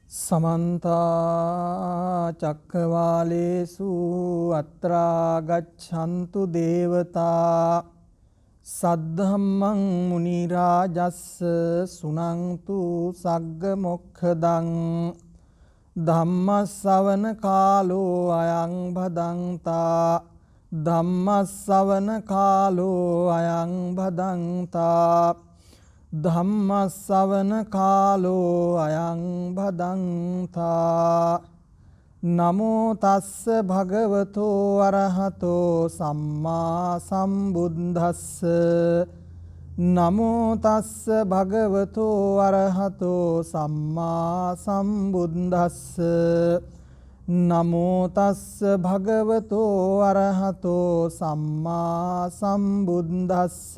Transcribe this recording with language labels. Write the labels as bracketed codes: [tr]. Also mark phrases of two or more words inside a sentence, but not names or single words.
[pi] समन्ता चक्रवालेषु अत्रा गच्छन्तु देवता सद्धम्मं मुनिराजस्स सुनन्तु सग्गमोक्षदं धम्मස්සවන කාලෝ අයං භදන්තා ධම්මස්සවන කාලෝ අයං භදන්තා ධම්මස්සවන කාලෝ අයං භදන්තා නමෝ තස්ස භගවතෝ අරහතෝ සම්මා සම්බුද්දස්ස නමෝ තස්ස භගවතෝ අරහතෝ සම්මා සම්බුද්දස්ස නමෝ තස්ස භගවතෝ අරහතෝ සම්මා සම්බුද්දස්ස